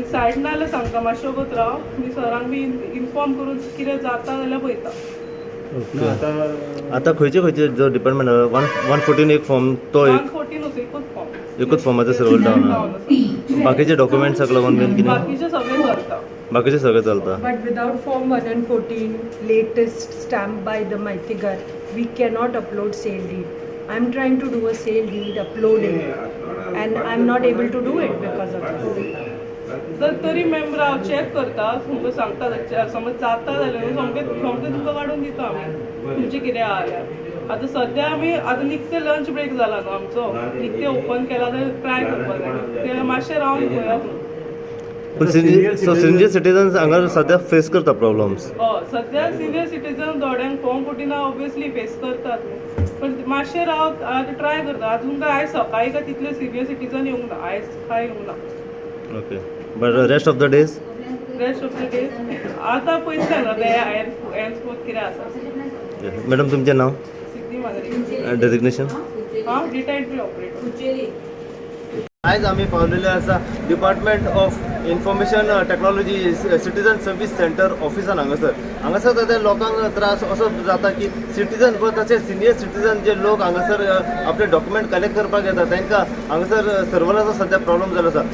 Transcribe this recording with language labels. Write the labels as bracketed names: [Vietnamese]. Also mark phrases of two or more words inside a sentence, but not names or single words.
[Konkani] सायट ना जाल्यार सांगता मातशें वगत राव. आनी सरांक बी इन्फॉर्म करून कितें जाता जाल्यार पळयता. आता खंयचे जो डिपार्टमेंट 114 एक फॉर्म तो 114 एकूच फॉर्म. एकूच फॉर्माचो [English] server down. [Konkani] बाकीचे डॉक्युमेंट्साक लागून बीन कितें? बाकीचे सगळे करता. बाकीचे सगळें चलता. [English] But without Form 1 and 14, latest stamped by the Maitigar, we cannot upload sale deed. I'm trying to do a sale deed, uploading, and I'm not able to do it because of this. [Konkani] तरी मेंबर हांव चॅक करता. तुमकां सांगता समज जाता जाल्यार सोमतें तुमकां काडून दिता आमी. तुमचें कितें आहा जाल्यार. आतां सद्या आमी आतां निकतें [English] lunch break [Konkani] जाला न्हू आमचो. निकतें ओपन केला जाल्यार ट्राय करपाक जाय. तें मातशें रावन पळयात. पण [English] senior citizens [Konkani] हांगा सध्या फेस करता प्रॉब्लेम्स. सध्या [English] senior citizen [Konkani] थोड्यांक [English] form 14 obviously face [Konkani] करतात, पण मातशें हांव ट्राय करता. अजून काय आयज सकाळी काय तितले [English] senior citizen [Konkani] येवंक ना, आयज काय येवंक ना. [English] okay, but rest of the days rest of the days [Konkani] आतां पयलीं सांगता ते हेल्थ कितें आसा. मॅडम तुमचें नाव, सिद्धी मागरी डेजिग्नेशन? [English] retired operator. [Konkani] आयज आमी पावलेले आसा डिपार्टमेंट ऑफ इन्फॉर्मेशन टेक्नॉलॉजी सिटीजन सर्वीस सेंटर ऑफिसान हांगासर सद्या लोकांक त्रास असो जाता की सिटीजन तशें [English] senior citizen [Konkani] जे लोक हांगासर आपले [English] document collect [Konkani] करपाक येता तांकां हांगासर सर्वराचो सद्या प्रॉब्लम जालो आसा.